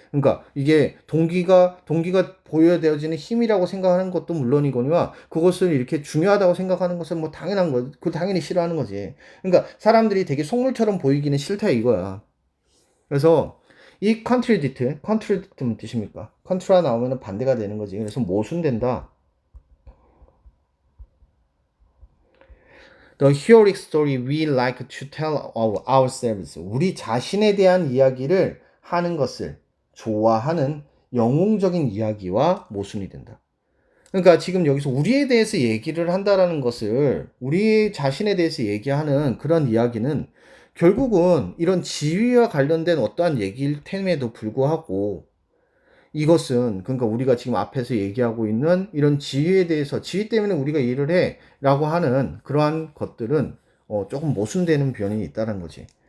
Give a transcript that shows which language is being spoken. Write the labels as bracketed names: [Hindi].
[Korean] 그러니까 이게 동기가 보여되어지는 힘이라고 생각하는 것도 물론이거니와 그것을 이렇게 중요하다고 생각하는 것은 뭐 당연한 거, 그 당연히 싫어하는 거지. 그러니까 사람들이 되게 속물처럼 보이기는 싫다 이거야. 그래서 이 contradict는 뜻입니까? contra 나오면 반대가 되는 거지. 그래서 모순된다. [English] The heroic story we like to tell of ourselves. [Korean] 우리 자신에 대한 이야기를 하는 것을 좋아하는 영웅적인 이야기와 모순이 된다. 그러니까 지금 여기서 우리에 대해서 얘기를 한다라는 것을 우리 자신에 대해서 얘기하는 그런 이야기는 결국은 이런 지위와 관련된 어떠한 얘기일 템에도 불구하고 이것은 그러니까 우리가 지금 앞에서 얘기하고 있는 이런 지위에 대해서 지위 때문에 우리가 일을 해라고 하는 그러한 것들은 조금 모순되는 변이 있다는 거지.